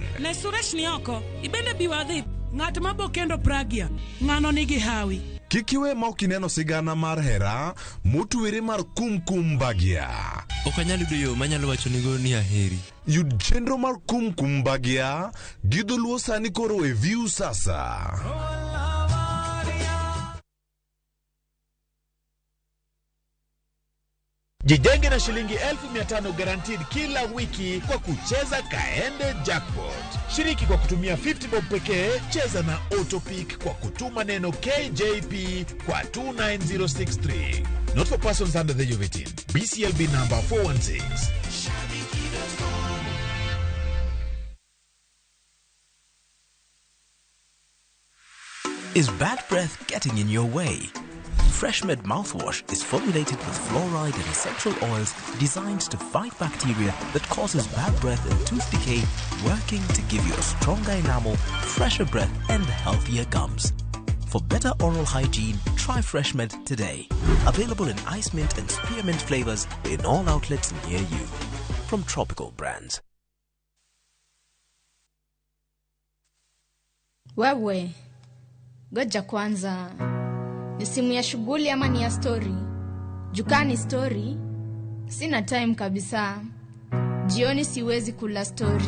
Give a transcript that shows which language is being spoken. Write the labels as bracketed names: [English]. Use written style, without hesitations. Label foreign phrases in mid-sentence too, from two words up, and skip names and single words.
[Luo (Kenya and Tanzania)] Ne Suresh ni oko. Ibende biwadhi. Ng'at mabo kendo Pragya. Ng'ano nigi hawi. Kikiwe ma ok ineno sigana mar hera motwere mar kumkum bagya. Ok anyalo yudo yo manyalo wacho nigo ni aheri. Yud chenro mar kumkum bagya gi dholuo sani koro e View sasa. [Swahili] Jijenge na shilingi 1500 guaranteed kila wiki kwa kucheza Kaende Jackpot. Shiriki kwa kutumia 50 bob pekee, cheza na Autopic kwa kutuma neno KJP kwa 29063. [English] Not for persons under the age of 18. BCLB number 416. Is bad breath getting in your way? FreshMed mouthwash is formulated with fluoride and essential oils designed to fight bacteria that causes bad breath and tooth decay, working to give you a stronger enamel, fresher breath and healthier gums. For better oral hygiene, try FreshMed today. Available in ice mint and spearmint flavors in all outlets near you. From Tropical Brands. [Swahili] Wewe, goja kwanza. Ni simu ya shughuli ama ni ya story? Jukani story? Sina time kabisa. Jioni siwezi kula story.